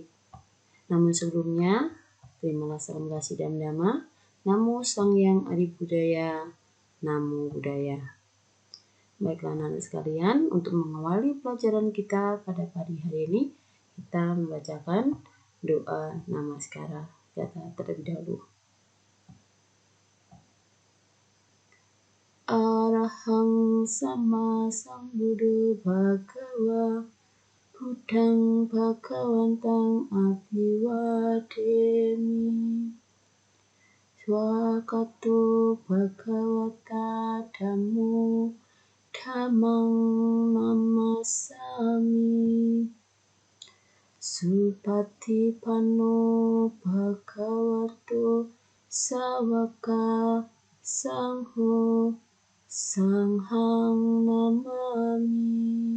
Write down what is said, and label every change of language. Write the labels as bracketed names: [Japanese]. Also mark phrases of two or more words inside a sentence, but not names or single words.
[Indonesian] Namun sebelumnya, terimalah salam kasih dan dhamma. [Pali] Namo Sang Hyang Adi Budaya, Namo Buddhaya. [Indonesian] Baiklah anak-anak sekalian, untuk mengawali pelajaran kita pada pagi hari ini, kita membacakan doa namaskara kita terlebih dahulu. [Pali] Arahang sama sambuddho bhagawa Buddhang bhagawantang abhiwademi Swakato bhagavata dhammo dhammang namasami Supatipanno bhagavato sawaka sangho Sanghang namami.